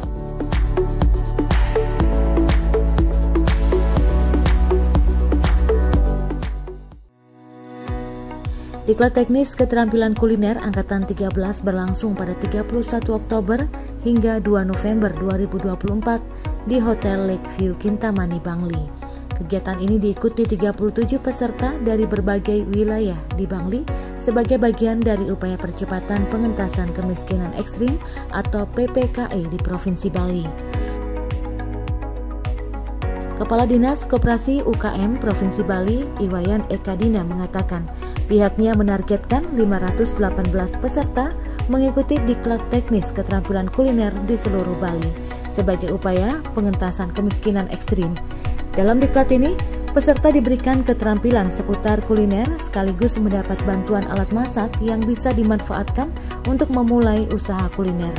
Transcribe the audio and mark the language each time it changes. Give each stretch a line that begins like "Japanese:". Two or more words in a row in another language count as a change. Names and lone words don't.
Indonesian: Diklat Teknis Keterampilan Kuliner Angkatan 13 berlangsung pada 31 Oktober hingga 2 November 2024 di Hotel Lakeview Kintamani, Bangli. Kegiatan ini diikuti 37 peserta dari berbagai wilayah di Bangli sebagai bagian dari upaya percepatan pengentasan kemiskinan ekstrim atau PPKE di Provinsi Bali. Kepala Dinas Koperasi UKM Provinsi Bali, Iwayan Ekadina mengatakan pihaknya menargetkan 518 peserta mengikuti Diklat Teknis Keterampilan Kuliner di seluruh Bali sebagai upaya pengentasan kemiskinan ekstrim. Dalam diklat ini, peserta diberikan keterampilan seputar kuliner sekaligus mendapat bantuan alat masak yang bisa dimanfaatkan untuk memulai usaha kuliner.